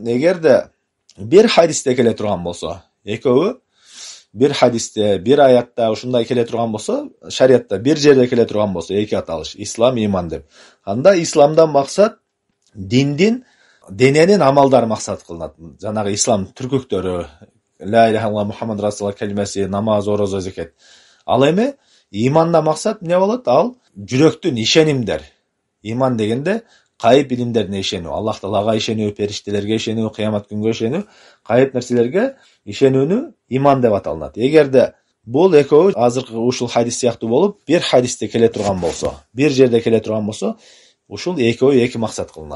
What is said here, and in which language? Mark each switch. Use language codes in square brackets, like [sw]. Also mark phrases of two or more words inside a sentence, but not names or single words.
[ky] Эгерде бир хадисте келе турган болсо, экөөбү бир хадисте, бир аятта ушундай келе турган болсо, шариатта бир жерде келе турган болсо, эки аталыш, ислам, иман деп. Анда исламдан максат диндин, дененин амалдары максат кылынат. Жанагы ислам түркүктөрү, [ar] لا إله إلا الله محمد رسول الله [ky] калимеси, намаз, орозо, закат. Ал эми иманда максат эмне болот? Ал жүрөктүн ишенимдер. Иман дегенде кайып илимдерине ишенүү, Аллах Таалага ишенүү, периштелерге ишенүү, кыямат күнгө ишенүү, кайып нерселерге ишенүүнү иман деп аталат. Эгерде бул экөө азыркы ушул хадис сыяктуу болуп, бир хадисте келе турган болсо, бир жерде келе турган болсо, ушул экөө эки максат кылынат.